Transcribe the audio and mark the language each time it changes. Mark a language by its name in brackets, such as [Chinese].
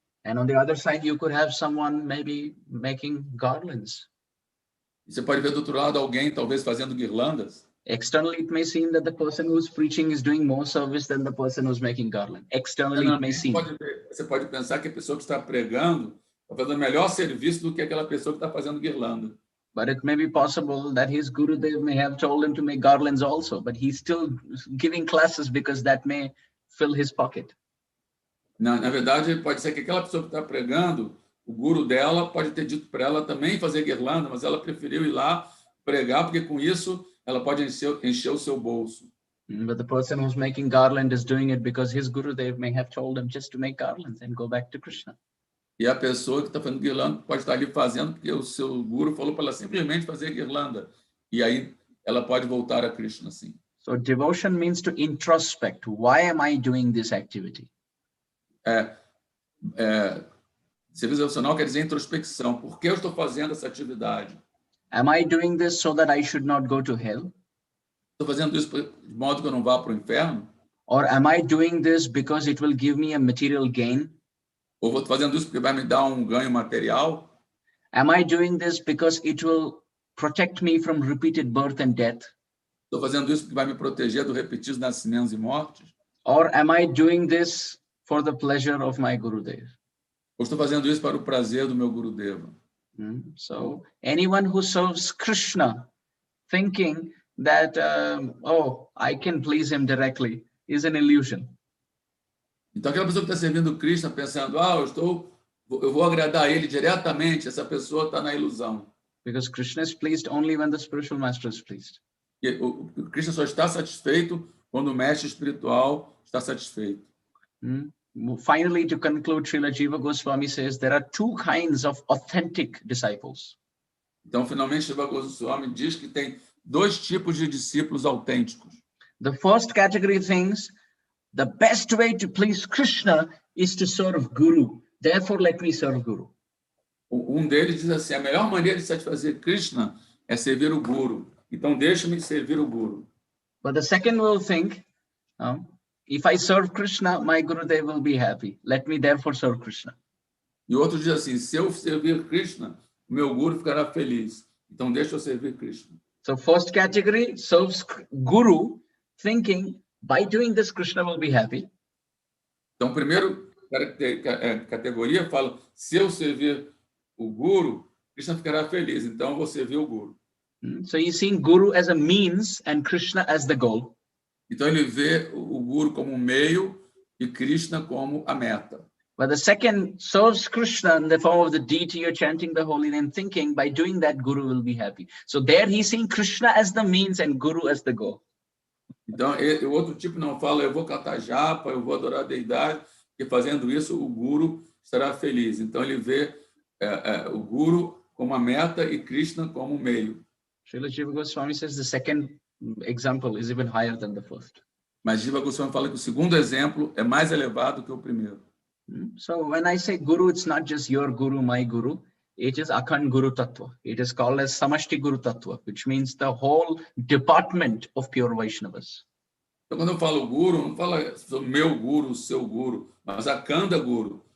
[English] And on the other side, you could have someone maybe making garlands. [Portuguese] E você pode ver do outro lado alguém talvez fazendo guirlandas. [English] Externally, it may seem that the person who's preaching is doing more service than the person who's making garland. Externally, it may seem. [Portuguese] Você pode pensar que a pessoa que está pregando está fazendo melhor serviço do que aquela pessoa que está fazendo guirlanda. [English] But it may be possible that his Gurudev may have told him to make garlands also, but he's still giving classes because that may fill his pocket. [Portuguese] Na verdade, pode ser que aquela pessoa que está pregando, o guru dela pode ter dito para ela também fazer guirlanda, mas ela preferiu ir lá pregar, porque com isso ela pode encher o seu bolso. [English] But the person who's making garland is doing it because his Gurudev may have told him just to make garlands and go back to Krishna. [Portuguese] E a pessoa que está fazendo guirlanda pode estar ali fazendo porque o seu guru falou para ela simplesmente fazer guirlanda. E aí ela pode voltar a Krishna assim. [English] So devotion means to introspect. Why am I doing this activity? [Portuguese] Serviço devocional quer dizer introspecção. Por que eu estou fazendo essa atividade? [English] Am I doing this so that I should not go to hell? [Portuguese] Estou fazendo isso de modo que eu não vá para o inferno? [English] Or am I doing this because it will give me a material gain? [Portuguese] Ou vou fazendo isso porque vai me dar um ganho material? [English] Am I doing this because it will protect me from repeated birth and death? [Portuguese] Estou fazendo isso porque vai me proteger do repetidos nascimentos e mortes? [English] Or am I doing this for the pleasure of my Gurudev? [Portuguese] Ou estou fazendo isso para o prazer do meu Gurudeva? [English] So anyone who serves Krishna thinking that, I can please him directly is an illusion. [Portuguese] Então, aquela pessoa que está servindo Krishna pensando, eu vou agradar ele diretamente, essa pessoa está na ilusão. [English] Because Krishna is pleased only when the spiritual master is pleased. [Portuguese] E o Krishna só está satisfeito quando o mestre espiritual está satisfeito. [English] Finally, to conclude, Srila Jiva Goswami says there are two kinds of authentic disciples. [Portuguese] Então, finalmente, Jiva Goswami diz que tem dois tipos de discípulos autênticos. [English] The first category thinks the best way to please Krishna is to serve Guru. Therefore, let me serve Guru. [Portuguese] Deles diz assim, a melhor maneira de satisfazer Krishna é servir o Guru. Então, deixa-me servir o Guru. [English] But the second will think, if I serve Krishna, my Gurudev will be happy. Let me therefore serve Krishna. [Portuguese] E o outro diz assim, se eu servir Krishna, o meu Guru ficará feliz. Então, deixa eu servir Krishna. [English] So, first category serves Guru, thinking, by doing this, Krishna will be happy. [Portuguese] Então, primeiro categoria fala, se eu servir o Guru, Krishna ficará feliz. Então, eu vou servir o Guru. [English] So, he's seeing Guru as a means and Krishna as the goal. [Portuguese] Então, ele vê o Guru como um meio e Krishna como a meta. [English] But the second serves Krishna in the form of the deity or chanting the holy name, thinking, by doing that, Guru will be happy. So, there he's seeing Krishna as the means and Guru as the goal. [Portuguese] Então, o outro tipo não fala, eu vou cantar japa, eu vou adorar a deidade, e fazendo isso, o Guru estará feliz. Então, ele vê o Guru como a meta e Krishna como o meio. [English] Srila Jiva Goswami says the second example is even higher than the first. [Portuguese] Mas Jiva Goswami fala que o segundo exemplo é mais elevado que o primeiro. [English] So, when I say Guru, it's not just your Guru, my Guru. It is Akhand Guru Tattva. It is called as Samashti Guru Tattva, which means the whole department of pure Vaishnavas. [Portuguese] Então, quando eu falo Guru, não fala sobre meu Guru, seu Guru, mas Akhanda Guru.